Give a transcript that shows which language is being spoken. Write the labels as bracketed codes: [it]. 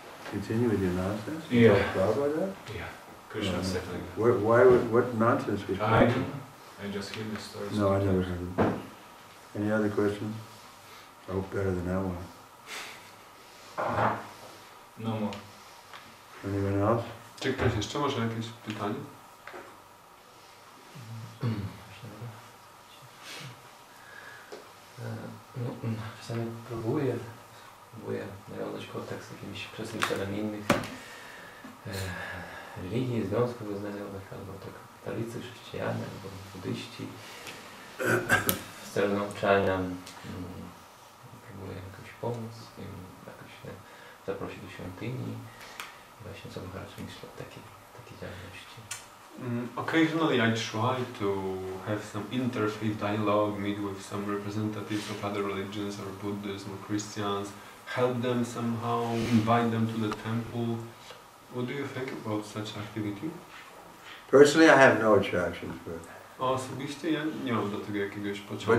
[en] Continue with your nonsense? Yeah. Prabhupada? Yeah. Krishna said like that. What nonsense was I don't know. I just hear the story. No, I never heard of it. Any other questions? I hope better than that one. No more. Anyone else? [pl] Czy ktoś jeszcze może jakieś pytanie? Czasami próbuję nawiązać kontakt z jakimiś przedstawicielami innych religii, związków wyznaniowych, albo tak katolicy, chrześcijanie, albo buddyści w celu nauczania. Próbuję jakoś pomóc, jakoś zaprosić do świątyni. Właśnie co Maharaj myśli o takiej działalności. [en] Occasionally I try to have some interfaith dialogue, meet with some representatives of other religions or Buddhism or Christians, help them somehow, invite them to the temple. What do you think about such activity? Personally, I have no attraction for it. [pl] Osobiście ja nie mam do tego jakiegoś pociągu.